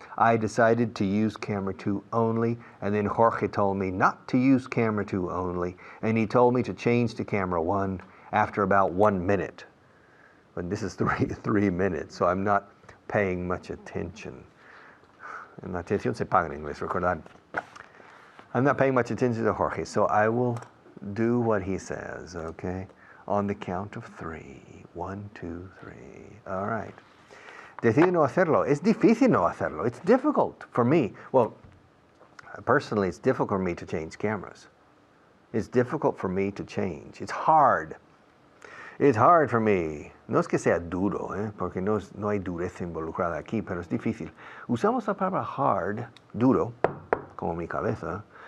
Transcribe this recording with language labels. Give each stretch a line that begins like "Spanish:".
English: I decided to use camera 2 only, and then Jorge told me not to use camera 2 only, and he told me to change to camera 1 after about 1 minute. But this is 3 minutes, so I'm not paying much attention.
Spanish: And la atención se paga en inglés, recordad.
English: I'm not paying much attention to Jorge, so I will do what he says, okay? On the count of 3. 1, 2, 3. All right.
Spanish: Decido no hacerlo. Es difícil no hacerlo.
English: It's difficult for me. Well, personally, it's difficult for me to change cameras. It's difficult for me to change. It's hard. It's hard for me.
Spanish: No es que sea duro, porque no hay dureza involucrada aquí, pero es difícil. Usamos la palabra hard, duro, como mi cabeza.